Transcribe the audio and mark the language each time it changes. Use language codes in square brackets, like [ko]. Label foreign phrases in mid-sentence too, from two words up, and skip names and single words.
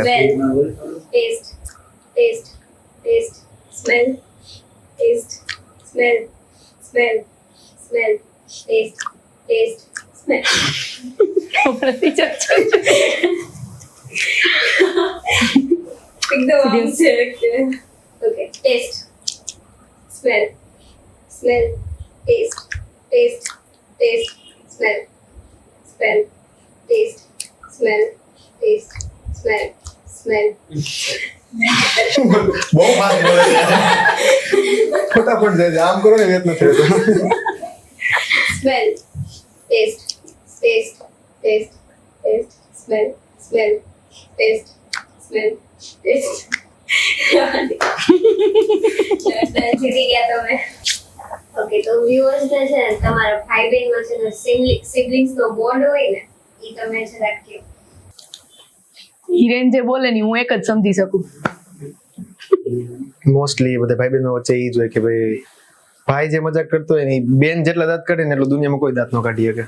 [en] smell, taste, taste, taste, smell, taste, smell, smell, smell, taste, taste, smell. [gu] એકદમ આમ છે કે [en] Okay. Taste. Smell. Smell. Taste. Taste. Taste. Smell. Smell. Taste. Smell. Taste. Smell. Smell. [gu] બહુ ફાસ્ટ બોલે છે ફટાફટ જાય છે. આમ કરો ને વેત નથી રહેતો. [en] Smell. Taste. Taste. Taste. Taste. Smell. Smell. Taste. Smell. Taste. [gu] જીતી ગયા તમે. ઓકે, તો વ્યુઅર્સ ને છે ને તમારા ભાઈ બહેન વચ્ચેનો સિબ્લિંગ્સ નો બોન્ડ હોય ને એ તમે જરાક કહો. હિરેન જે બોલે ને હું એક જ સમજી શકું. મોસ્ટલી બધા ભાઈ બહેનો વચ્ચે ઈ જ હોય કે ભાઈ ભાઈ જે મજાક કરતો હોય ને ઈ બેન જેટલા દાંત કાઢે ને એટલું દુનિયામાં કોઈ દાંત ન કાઢી શકે.